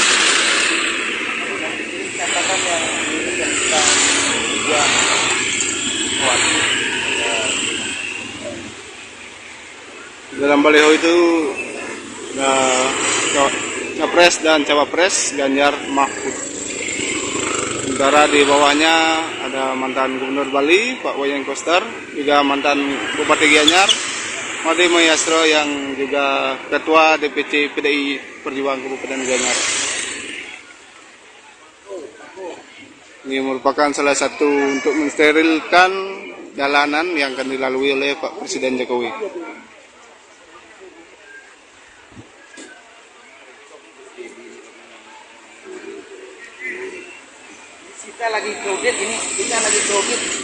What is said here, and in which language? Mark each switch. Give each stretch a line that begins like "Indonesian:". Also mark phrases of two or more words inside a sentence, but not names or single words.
Indonesian: Catatan yang ini yang kita juga buat. Dalam baliho itu Capres dan Cawapres Ganjar Mahfud. Sementara di bawahnya ada mantan Gubernur Bali Pak Wayan Koster, juga mantan Bupati Gianyar Made Mayastro yang juga Ketua DPC PDI Perjuangan Kabupaten Gianyar. Ini merupakan salah satu untuk mensterilkan jalanan yang akan dilalui oleh Pak Presiden Jokowi. Kita lagi crowded ini, kita lagi crowded.